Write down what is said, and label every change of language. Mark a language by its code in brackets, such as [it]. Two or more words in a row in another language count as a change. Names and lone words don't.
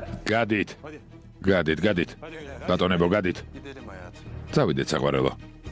[ka] გადით. [tr] Hadi. [ka] გადით. [tr] Hadi. Hadi. [ka] ბატონებო, გადით. [tr] Gidelim hayatım. [ka] წავიდეთ საყვარელო.